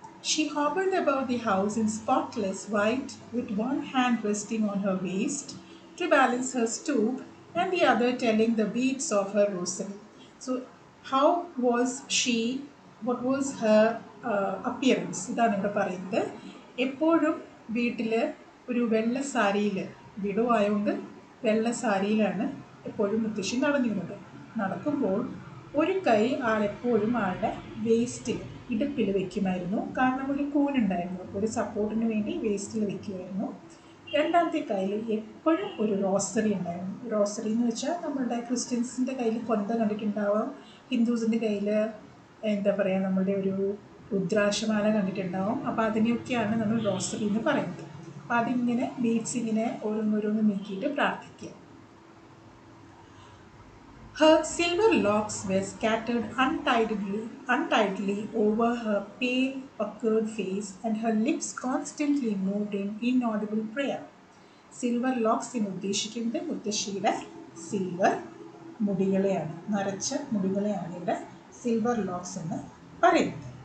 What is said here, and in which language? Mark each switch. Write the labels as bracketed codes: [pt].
[en] She hobbled about the house in spotless white with one hand resting on her waist to balance her stoop and the other telling the beads of her rosary. So how was she, what was her appearance? [ml] ഇതാണ് ഇവിടെ പറയുന്നത്. എപ്പോഴും വീട്ടിൽ ഒരു വെള്ള സാരിയിൽ, widow ആയതുകൊണ്ട് വെള്ള സാരിയിലാണ് എപ്പോഴും മുത്തശ്ശി നടന്നിരുന്നത്. നടക്കുമ്പോൾ ഒരു കൈ ആളെപ്പോഴും ആളുടെ വേസ്റ്റിൽ, ഇടുപ്പിൽ വയ്ക്കുമായിരുന്നു. കാരണം ഒരു കൂനുണ്ടായിരുന്നു, ഒരു സപ്പോർട്ടിന് വേണ്ടി വേസ്റ്റിൽ വയ്ക്കുമായിരുന്നു. രണ്ടാമത്തെ കയ്യിൽ എപ്പോഴും ഒരു റോസറി ഉണ്ടായിരുന്നു. റോസറി എന്ന് വെച്ചാൽ നമ്മളുടെ ക്രിസ്ത്യൻസിൻ്റെ കയ്യിൽ കൊന്ത കണ്ടിട്ടുണ്ടാവാം, ഹിന്ദുസിൻ്റെ കയ്യിൽ എന്താ പറയുക, നമ്മളുടെ ഒരു രുദ്രാക്ഷമാല കണ്ടിട്ടുണ്ടാവും. അപ്പോൾ അതിനെയൊക്കെയാണ് നമ്മൾ റോസറി എന്ന് പറയുന്നത്. അപ്പോൾ അതിങ്ങനെ ബീഡ്സ് ഇങ്ങനെ ഓരോന്നോരോന്ന് നീക്കിയിട്ട് പ്രാർത്ഥിക്കുക. [en] Her silver locks were scattered untidily over her pale, puckered face, and her lips constantly moved in inaudible prayer. [ml] Silver locks എന്ന് ഉദ്ദേശിക്കുന്നത് മുത്തശ്ശിയുടെ സിൽവർ മുടികളെയാണ്, നരച്ച മുടികളെയാണ് ഇവിടെ സിൽവർ ലോക്സ് എന്ന് പറയുന്നത്.